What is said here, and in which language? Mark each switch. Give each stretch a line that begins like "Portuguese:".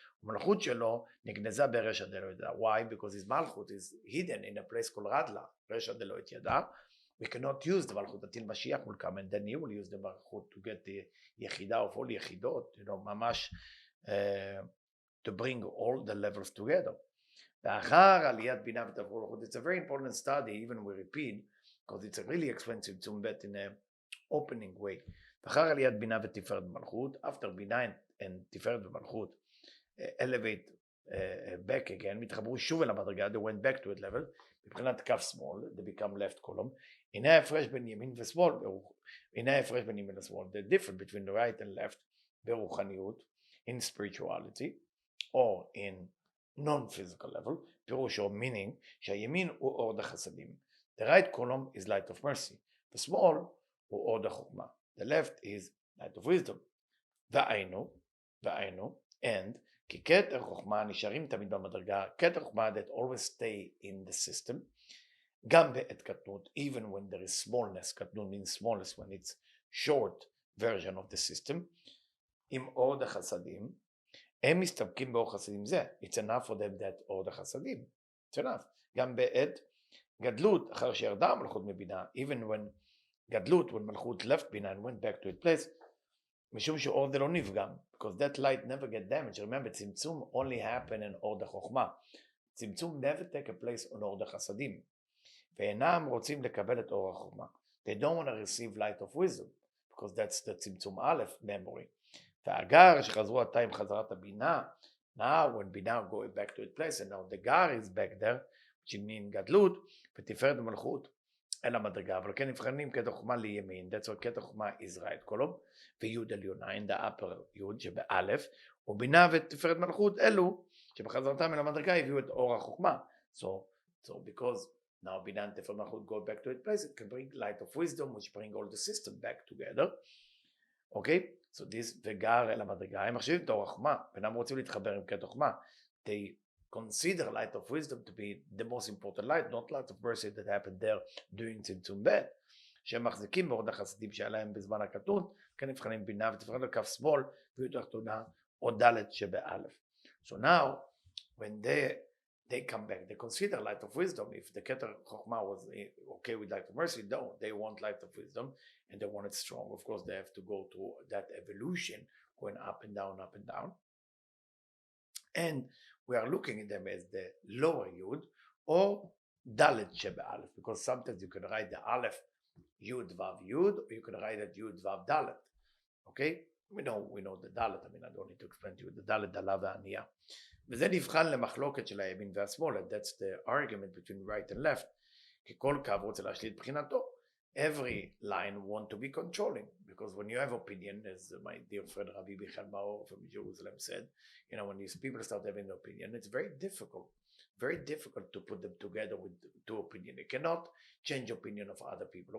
Hebrew: המלכות שלו נגנזה ברשע דלא ידע.
English: Why? Because his מלכות is hidden in a place called רדלה,
Hebrew: רשע דלא ידע.
English: We cannot use the מלכות until Mashiach will come, and then he will use the מלכות to get the יחידה of all יחידות, you know, ממש to bring all the levels together.
Hebrew: ואחר עליית בינה ותפארת מלכות,
English: it's a very important study, even we repeat, because it's a really expensive צמצום ב' in an opening way.
Hebrew: ואחר עליית בינה ותפארת מלכות,
English: after בינה and תפארת ומלכות elevate back again,
Hebrew: מתחברו שוב אל המדרגה,
English: they went back to it level,
Hebrew: מבחינת כף שמאל,
English: they become left column.
Hebrew: הנה ההפרש בין ימין ושמאל, הנה ההפרש בין ימין ושמאל,
English: the difference between the right and left,
Hebrew: ברוחניות,
English: in spirituality, or in non-physical level,
Hebrew: פירושו meaning, שהימין הוא אור דחסדים.
English: The right column is light of mercy,
Hebrew: ושמאל הוא אור דחוכמה.
English: The left is light of wisdom. והיינו, and,
Hebrew: כי כתר חוכמה נשארים תמיד במדרגה,
English: כתר חוכמה that always stay in the system,
Hebrew: גם בעת קטנות,
English: even when there is smallness, קטנות means smallness when it's short version of the system,
Hebrew: עם אור דחסדים, הם מסתפקים באור חסדים זה,
English: it's enough for them that אור דחסדים, it's enough,
Hebrew: גם בעת גדלות, אחר שירדה מלכות מבינה,
English: even when גדלות, when מלכות left בינה and went back to its place,
Hebrew: משום שאור זה לא נפגם,
English: because that light never get damaged. Remember, צמצום only happen in אור דחוכמה. צמצום never take a place on אור דחסדים.
Hebrew: ואינם רוצים לקבל את אור החוכמה.
English: They don't want to receive light of wisdom, because that's the צמצום א' memory.
Hebrew: והגר שחזרו עתה עם חזרת הבינה,
English: now when בינה go back to its place, and now the גר is back there, which means גדלות, ותפארת ומלכות.
Hebrew: אל המדרגה, אבל כן נבחנים כתר חוכמה לימין,
English: that's why כתר חוכמה is right column,
Hebrew: ויוד עליונה,
English: in the upper יוד שבאלף,
Hebrew: ובינה ותפארת מלכות אלו, שבחזרתם אל המדרגה הביאו את אור החוכמה.
English: So because now בינה ותפארת מלכות go back to its place, it can bring light of wisdom, which bring all the system back together. Okay?
Hebrew: So this וגר אל המדרגה, הם מחשיבים את אור החוכמה, ואינם רוצים להתחבר עם כתר חוכמה.
English: They consider light of wisdom to be the most important light, not light of mercy that happened there during צמצום ב',
Hebrew: שהם מחזיקים באור החסדים שהיה להם בזמן הקטנות, כן נבחנים בינה ותפארת על כף שמאל, ויהיו תחתונה או ד' שבאלף.
English: So now, when they come back, they consider light of wisdom. If the Keter Chokhmah was okay with light of mercy, no, they want light of wisdom, and they want it strong. Of course, they have to go through that evolution, going up and down, up and down. And we are looking at them as the lower Yud or Dalet Sheba Aleph, because sometimes you can write the Aleph Yud Vav Yud, or you can write it Yud Vav Dalet. Okay? We know the Dalet. I mean, I don't need to explain to you the Dalet, Dala והענייה.
Hebrew: וזה נבחן למחלוקת של הימין והשמאל,
English: and that's the argument between right and left.
Hebrew: כי כל קו רוצה להשליט בחינתו.
English: Every line want to be controlling, because when you have opinion, as my dear friend Rabbi Michal Maor from Jerusalem said, when these people start having an opinion, it's very difficult to put them together with two opinions. You cannot change opinion of other people.